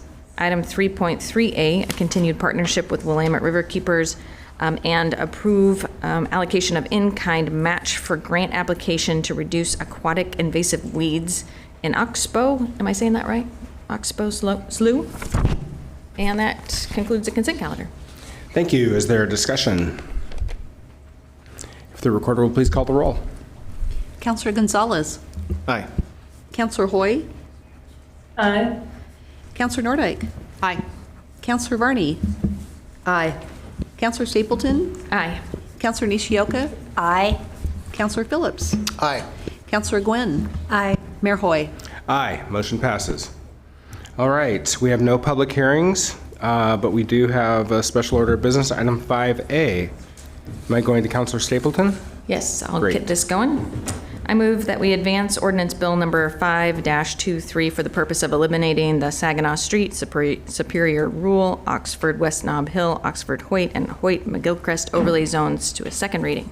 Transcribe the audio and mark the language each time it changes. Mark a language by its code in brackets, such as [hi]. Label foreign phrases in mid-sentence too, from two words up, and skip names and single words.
[en] Item 3.3A, a continued partnership with Willamette Riverkeepers, and approve allocation of in-kind match for grant application to reduce aquatic invasive weeds in Oxbow. Am I saying that right? Oxbow Slough? And that concludes the consent calendar. Thank you. Is there a discussion? If the recorder will please call the roll. Councilor Gonzalez. Aye. Councilor Hoy. Aye. Councilor Nordyke. Aye. Councilor Varney. Aye. Councilor Stapleton. Aye. Councilor Nishioka. Aye. Councilor Phillips. Aye. Councilor Gwynn. Aye. Mayor Hoy. Aye. Motion passes. All right. We have no public hearings, but we do have a special order of business, item 5A. Am I going to Councilor Stapleton? Yes, I'll Great. get this going. I move that we advance ordinance bill number 5-23 for the purpose of eliminating the Saginaw Street, Superior Rural, Oxford West Nob Hill, Oxford Hoyt, and Hoyt McGilchrist overlay zones to a second reading.